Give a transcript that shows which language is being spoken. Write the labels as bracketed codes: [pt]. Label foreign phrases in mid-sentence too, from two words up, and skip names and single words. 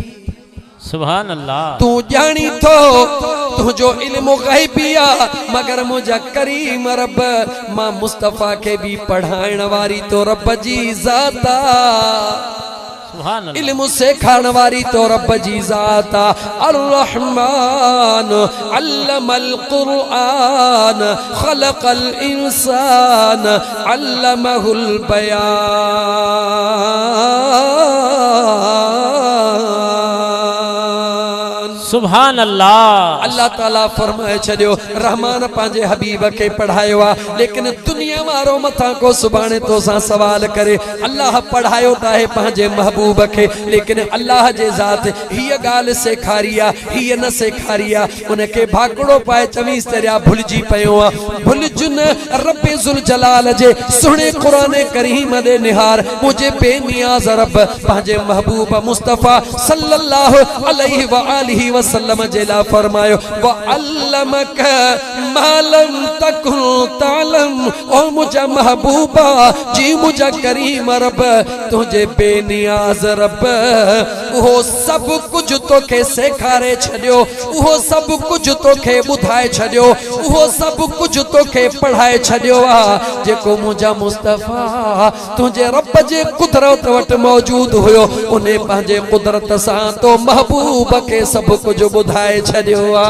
[ar] سبحان الله [sd] तूं ॼाणी थो तुंहिंजो इल्मु ग़ैबी आहे मगर मुंहिंजा करीम रब मां मुस्तफ़ा खे बि पढ़ाइण वारी तो रब जी ज़ात आहे इल्मु सेखारण वारी तो रब जी ज़ात [ar] الرحمن علم القرآن خلق الإنسان علمه البيان سبحان الله. [sd] अल्लाह ताला फरमाए छॾियो रहमान पंहिंजे हबीब खे पढ़ायो आहे लेकिन दुनिया वारो मथां को सुभाणे तोसां सवाल करे अल्लाह पढ़ायो त आहे पंहिंजे महबूब खे लेकिन अल्लाह जे ज़ात हीअ ॻाल्हि सेखारी आहे हीअ न सेखारी आहे उनखे भाकड़ो पाए चवीस दरिया भुलिजी पियो आहे भुलिजुन रब्बे ज़ुल जलाल जे सुहिणे क़ुरान करीम ॾे निहार मुंहिंजे बेनियाज़ रब पंहिंजे महबूब मुस्तफ़ा [ar] صلى الله عليه وآله وسلم [sd] जे लाइ फरमायो [ar] وعلمك ما لم تكن تعلم [sd] ओ मुंहिंजा महबूबा जी मुंहिंजा करीम रब तुंहिंजे बेनियाज़ रब उहो सभु कुझु तोखे सेखारे छॾियो उहो सभु कुझु तोखे ॿुधाए छॾियो उहो सभु कुझु तोखे पढ़ाए छॾियो आहे जेको मुंहिंजा मुस्तफ़ा तुंहिंजे रब जे कुदरत वटि मौजूदु हुयो उन पंहिंजे कुदरत सां तो महबूब खे सभु कुझु ॿुधाए छॾियो आहे।